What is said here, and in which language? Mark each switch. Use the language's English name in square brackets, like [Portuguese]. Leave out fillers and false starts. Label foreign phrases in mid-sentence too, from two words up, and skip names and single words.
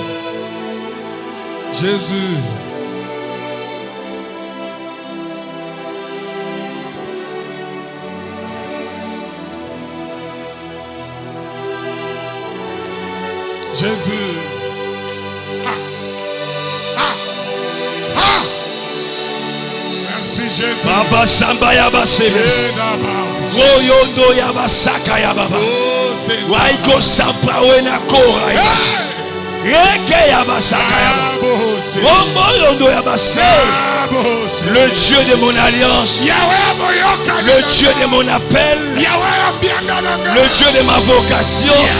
[French] Jésus. Jésus. Merci Jésus. Baba Samba Yaba Sebe. Royondo Yaba Saka Yaba. Waiko Sampa Wena Kora. Reke Yaba Saka Yaba. Rombo Yondo Yaba Sebe. Le Dieu de mon alliance. Le Dieu de mon appel. Le Dieu de ma vocation.